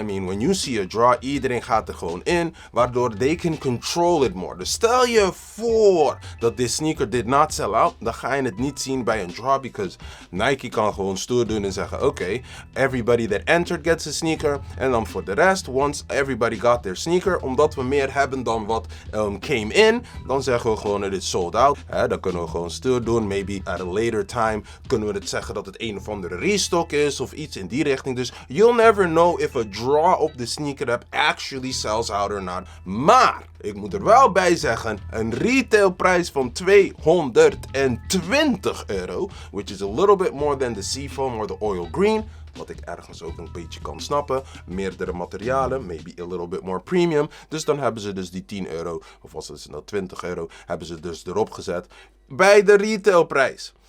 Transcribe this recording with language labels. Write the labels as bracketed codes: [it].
[nl] I mean, [en] when you see a draw, [nl] iedereen gaat er gewoon in, waardoor [en] they can control it more. [nl] Dus stel je voor dat dit sneaker [en] did not sell out, [nl] dan ga je het niet zien bij een draw, because Nike kan gewoon stoer doen en zeggen, oké, [en] everybody that entered gets a sneaker. [nl] En dan voor de rest, [en] once everybody got their sneaker, [nl] omdat we meer hebben dan wat came in, dan zeggen we gewoon het is sold out. Dan kunnen we gewoon stoer doen. [en] Maybe at a later time [nl] kunnen we het zeggen dat het een of andere restock is of iets in die richting. [en] Dus you'll never know if a draw [nl] op de sneaker app [en] actually sells out or not. [nl] Maar ik moet er wel bij zeggen, een retailprijs van €220, [en] which is a little bit more than the Seafoam or the Oil Green. [nl] Wat ik ergens ook een beetje kan snappen. Meerdere materialen, [en] maybe a little bit more premium. [nl] Dus dan hebben ze dus die €10, of was het nou €20, hebben ze dus erop gezet bij de retailprijs.